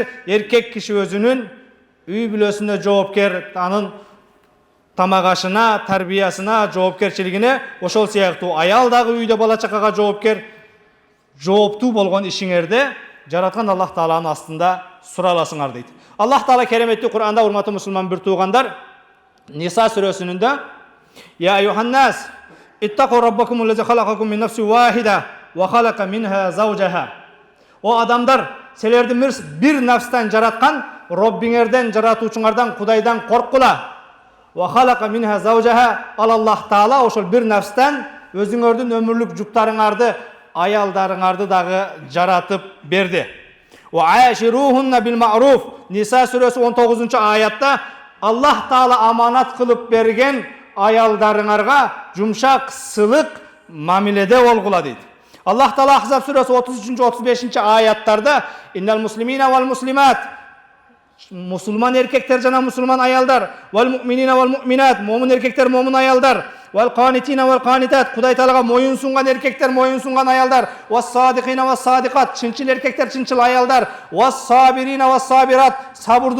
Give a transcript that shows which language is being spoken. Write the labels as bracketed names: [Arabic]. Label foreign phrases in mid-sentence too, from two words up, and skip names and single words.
[Kyrgyz] Эркек киши өзүнүн үй бүлөсүнө жоопкер, анын тамак ашына, тарбиясына, жоопкерчилигине, ошол сыяктуу аял дагы үйдө бала чакага жоопкер, жооптуу болгон ишиңерде жараткан Allah Тааланын астында сураласыңар дейт. Allah Таала кереметтүү Кур'анда, урматтуу мусулман бир туугандар, Ниса сүрөсүнүндө: [Arabic] "يا أيها الناس اتقوا ربكم الذي خلقكم من نفس واحدة وخلق منها زوجها." [Kyrgyz] О адамдар, силерди бир нафстан жараткан Роббиңерден, жаратуучуңардан, Кудайдан корккула. [Arabic] وخلق منها زوجها. [Kyrgyz] Allah Таала ошол бир нафстан өзүңөрдүн өмүрлүк жуптарыңарды, аялдарыңарды дагы жаратып берди. [Arabic] وعاشروهن بالمعروف. [Kyrgyz] Ниса сүрөсү 19 аятта Allah Таала аманат кылып берген аялдарыңарга жумшак, сылык мамиледе болгула дейт. Allah Таала Ахзаб сүрөсү 33-35 аяттарда: [Arabic] "إن المسلمين والمسلمات." [Kyrgyz] Мусулман эркектер жана мусулман аялдар, [Arabic] والمؤمنين والمؤمنات, [Kyrgyz] момун эркектер, момун аялдар, [Arabic] والقانتين والقانتات, [Kyrgyz] Кудай Таалага моюн сунган эркектер, моюн сунган аялдар, [Arabic] والصادقين والصادقات, [Kyrgyz] чынчыл эркектер, чынчыл аялдар, [Arabic] والصابرين والصابرات, [Kyrgyz] сабырдуу